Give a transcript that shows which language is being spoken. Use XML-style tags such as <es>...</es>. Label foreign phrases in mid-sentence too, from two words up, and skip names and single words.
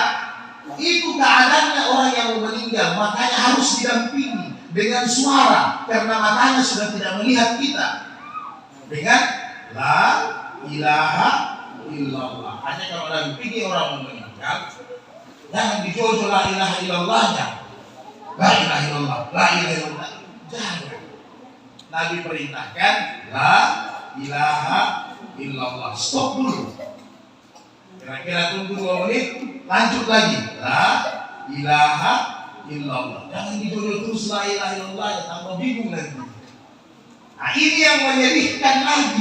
<id>Itu keadaannya orang yang mau meninggal. Makanya harus didampingi dengan suara, karena matanya sudah tidak melihat kita.</id> <ar>Dengan لا إله إلا الله.</ar> <id>Hanya kalau dampingi orang mau meninggal, jangan dijojo</id> <ar>لا إله إلا الله. لا إله إلا الله، لا إله إلا الله.</ar> <id>Jangan. Nabi perintahkan</id> <ar>لا إله إلا الله.</ar> <id>Stop dulu. Kira-kira tunggu 2 menit, lanjut lagi.</id> <ar>لا إله إلا الله.</ar> <id>Jangan dijojo terus</id> <ar>لا إله إلا الله,</ar> <id>ya tambah bingung nanti. Nah, ini yang menyedihkan lagi.</id>